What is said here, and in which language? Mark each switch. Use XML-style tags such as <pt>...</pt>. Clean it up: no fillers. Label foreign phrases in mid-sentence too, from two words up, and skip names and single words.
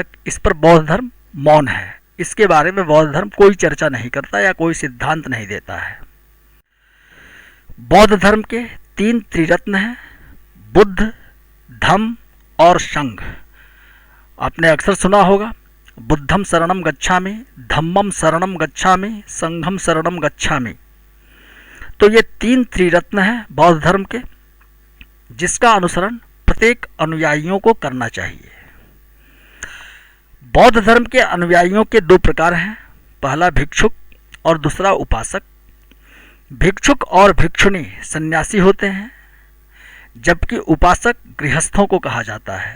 <hi>इस पर बौद्ध धर्म मौन है। इसके बारे में बौद्ध धर्म कोई चर्चा नहीं करता या कोई सिद्धांत नहीं देता है। बौद्ध धर्म के 3 त्रिरत्न हैं, बुद्ध, धम्म और संघ। आपने अक्सर सुना होगा,</hi> <pi>बुद्धम शरणम गच्छामि, धम्मम शरणम गच्छामि, संघम शरणम गच्छामि।</pi> <hi>तो ये 3 त्रिरत्न हैं बौद्ध धर्म के, जिसका अनुसरण प्रत्येक अनुयायियों को करना चाहिए। बौद्ध धर्म के अनुयायियों के 2 प्रकार हैं, पहला भिक्षुक और दूसरा उपासक। भिक्षुक और भिक्षुणी सन्यासी होते हैं, जबकि उपासक गृहस्थों को कहा जाता है।</hi>